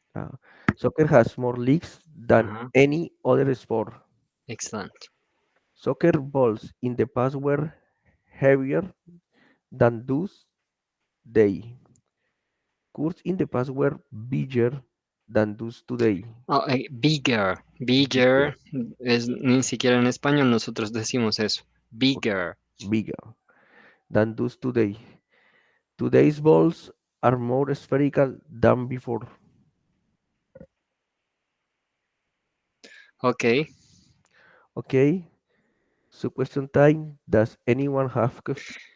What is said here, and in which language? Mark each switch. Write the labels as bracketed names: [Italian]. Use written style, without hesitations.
[English] Uh, Soccer has more leagues than Ajá, any other sport. excellent. Soccer balls in the past were heavier than those today. Courts in the past were bigger than those today. Oh, bigger. Bigger, [Spanish] Bigger es ni siquiera en español nosotros decimos eso. [English] okay, Bigger. bigger than those today. Today's balls are more spherical than before. Okay. Okay, so question time. Does anyone have question?